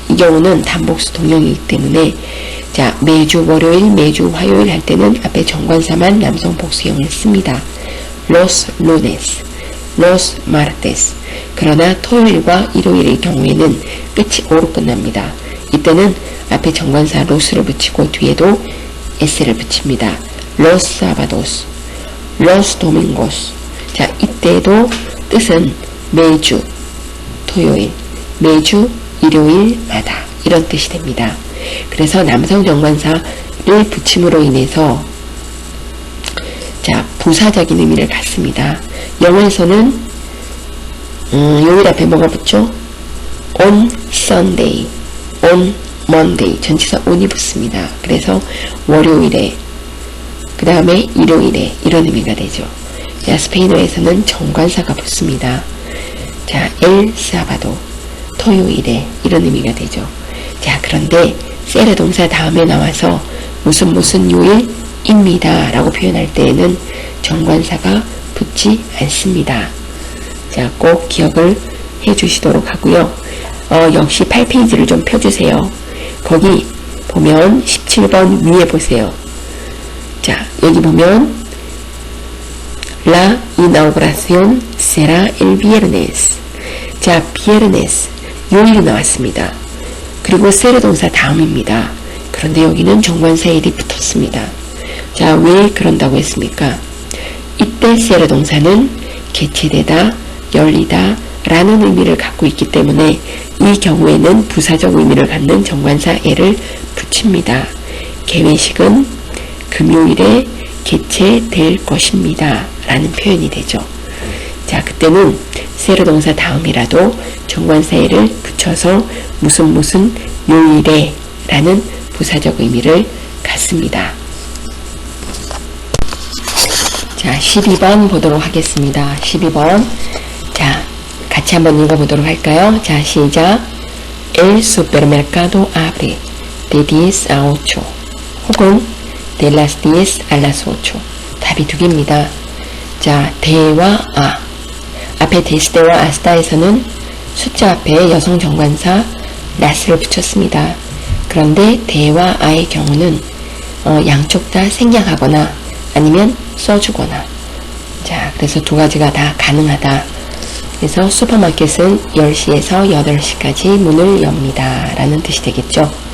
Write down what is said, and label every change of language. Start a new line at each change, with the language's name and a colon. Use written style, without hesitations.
Korean: 이 경우는 단복수 동형이기 때문에 자, 매주 월요일, 매주 화요일 할 때는 앞에 정관사만 남성 복수형을 씁니다.
Spanish: los lunes, los martes.
Korean: 그러나 토요일과 일요일의 경우에는 끝이 o로 끝납니다. 이때는 앞에 정관사 los를 붙이고 뒤에도 s를 붙입니다.
Spanish: los sábados, los domingos.
Korean: 자, 이때도 뜻은 매주 토요일, 매주 일요일마다 이런 뜻이 됩니다. 그래서 남성 정관사를 붙임으로 인해서 자, 부사적인 의미를 갖습니다. 영어에서는 요일 앞에 뭐가 붙죠?
English: on Sunday, on Monday
Korean: 전치사 on이 붙습니다. 그래서 월요일에 그 다음에 일요일에 이런 의미가 되죠. 자, 스페인어에서는 정관사가 붙습니다. 자,
Spanish: el sábado
Korean: 토요일에 이런 의미가 되죠. 자, 그런데 세르 동사 다음에 나와서 무슨 요일입니다 라고 표현할 때에는 정관사가 붙지 않습니다. 자, 꼭 기억을 해 주시도록 하고요. 역시 8페이지를 좀 펴주세요. 거기 보면 17번 위에 보세요. 자, 여기 보면
Spanish: La inauguración será el viernes.
Korean: 자, viernes 요일이 나왔습니다. 그리고 세르 동사 다음입니다. 그런데 여기는 정관사 el이 붙었습니다. 자, 왜 그런다고 했습니까? 이때 세르 동사는 개최되다, 열리다 라는 의미를 갖고 있기 때문에 이 경우에는 부사적 의미를 갖는 정관사 el을 붙입니다. 개회식은 금요일에 개최될 것입니다. 라는 표현이 되죠. 자, 그때는 세로 동사 다음이라도 정관사에를 붙여서 무슨 요일에 라는 부사적 의미를 갖습니다. 자, 12번 보도록 하겠습니다. 12번. 자, 같이 한번 읽어보도록 할까요? 자, 시작.
Spanish: El supermercado abre de 10 a 8
Korean: 혹은
Spanish: de las 10 a las 8.
Korean: 답이 두 개입니다. 자, 대와 아. 앞에 데스대와 아스다에서는 숫자 앞에 여성 정관사 las를 붙였습니다. 그런데 대와 아의 경우는 양쪽 다 생략하거나 아니면 써주거나. 자, 그래서 두 가지가 다 가능하다. 그래서 슈퍼마켓은 10시에서 8시까지 문을 엽니다. 라는 뜻이 되겠죠.